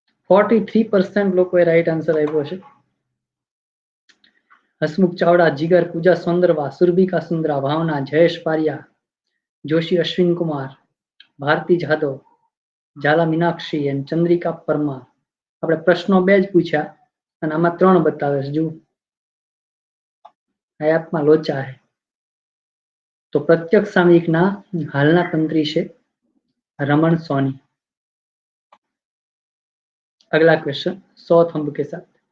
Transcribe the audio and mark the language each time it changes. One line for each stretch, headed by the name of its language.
Gujarati: (43% લોકોએ right answer આપ્યો છે।
Hindi: हसमुख चावड़ा, जिगर, पूजा सौंदरवा, सुरभि कासुंद्रा, भावना, जयेश बारिया, जोशी अश्विन कुमार, भारती जाधव, झाला मीनाक्षी एंड चंद्रिका परमार।
Gujarati: આપણે પ્રશ્નો બે જ પૂછ્યા અને આમાં 3 બતાવે છે। જો આ એપમાં લોચા છે। તો પ્રત્યક્ષ સામયિકના હાલના તંત્રી છે રમણ સોની।
Hindi: अगला क्वेश्चन 100 थंब के साथ।